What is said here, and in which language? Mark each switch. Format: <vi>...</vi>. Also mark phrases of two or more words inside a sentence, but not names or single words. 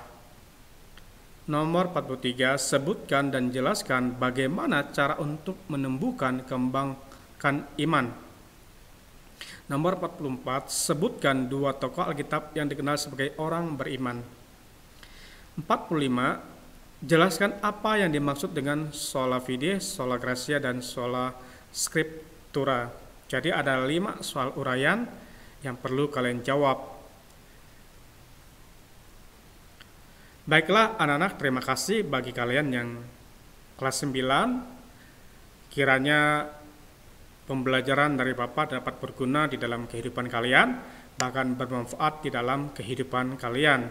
<id>Nomor 43, sebutkan dan jelaskan bagaimana cara untuk menumbuhkan kembangkan iman. Nomor 44, sebutkan 2 tokoh Alkitab yang dikenal sebagai orang beriman. 45, jelaskan apa yang dimaksud dengan</id> <la>sola fide, sola gratia,</la> <id>dan</id> <la>sola scriptura.</la> <id>Jadi ada 5 soal uraian yang perlu kalian jawab. Baiklah anak-anak, terima kasih bagi kalian yang kelas 9. Kiranya pembelajaran dari Bapak dapat berguna di dalam kehidupan kalian, bahkan bermanfaat di dalam kehidupan kalian.</id>